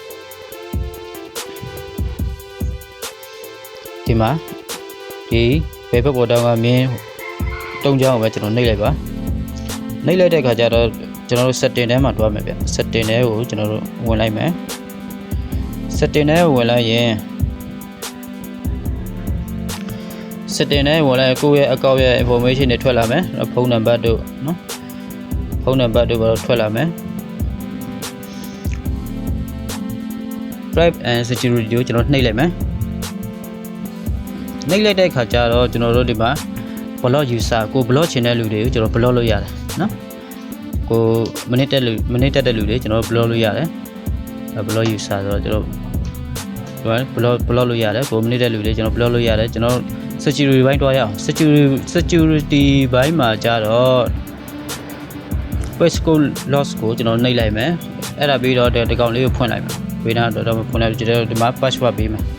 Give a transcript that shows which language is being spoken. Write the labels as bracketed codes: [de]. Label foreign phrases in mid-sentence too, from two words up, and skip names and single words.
[my] ဒီမှာဒီဘယ်ဘက်ပေါ်တောင်းကမြင်းတုံးချောင်းကိုပဲကျွန်တော်နှိပ်လိုက်ပါနှိပ်လိုက်တဲ့အခါကျတော့ကျွန်တော်တို့ setting ထဲမှာတွားမယ်ဗျ setting ထဲကိုကျွန်တော်တို့ဝင်လိုက်မယ် setting ထဲကိုဝင်လိုက်ရင် setting ထဲဝင်လိုက်ကိုယ့်ရဲ့ account ရဲ့ information တွေထွက်လာမယ်ဖုန်းနံပါတ်တို့နော်ဖုန်းနံပါတ်တို့ဘာလို့ထွက်လာမယ် [en] private and security [my] ကိုကျွန်တော်နှိပ်လိုက်မယ်နှိပ်လိုက်တဲ့အခါကျတော့ကျွန်တော်တို့ဒီမှာ [en] block user [my] ကို block ချင်တဲ့လူတွေကို ကျွန်တော် block လုပ်ရတယ်နော်ကိုမနစ်တက်တဲ့လူတွေကျွန်တော် block လုပ်ရတယ် [en] block user [my] ဆိုတော့ကျွန်တော် block လုပ်ရတယ်ကိုမနစ်တဲ့လူတွေကျွန်တော် block လုပ်ရတယ်ကျွန်တော် security ဘိုင်းတွားရအောင် security ဘိုင်းမှာကျတော့ [en] passcode loss [my] ကိုကျွန်တော်နှိပ်လိုက်မယ်အဲ့ဒါပြီးတော့ဒီကောင်လေးကိုဖွင့်လိုက်မယ်ဝေးနာတော့ဖွင့်လိုက်ကျွန်တော်ဒီမှာ password ပေးမယ်